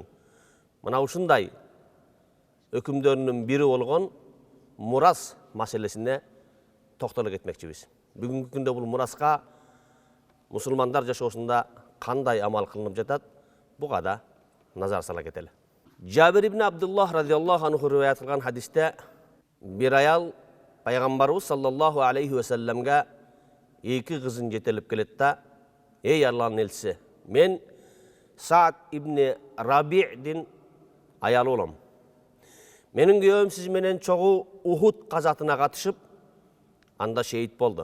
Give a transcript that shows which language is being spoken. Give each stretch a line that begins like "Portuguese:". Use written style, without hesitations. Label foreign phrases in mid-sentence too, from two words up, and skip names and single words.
Kyrgyz: Мына ушундай өкүмдөрүнүн бири болгон мурас маселесине токтоло кетмекчибиз. Бүгүнкү күндө бул мураска мусулмандар жашоосунда кандай амал кылынып жатат, буга да назар сала кетели. Жабир ибн Абдуллах
Arabic: رضي الله عنه
Kyrgyz: риваят кылган хадисте бир аял пайгамбарыбыз
Arabic: صلى الله عليه وسلم
Kyrgyz: эки кызын жетелеп келет да: "Эй Алланын элчиси, мен Саад ибн Раби'дин аялы болом. Менин күйөөм сиз менен чогуу Ухуд казатына катышып, анда шейит болду.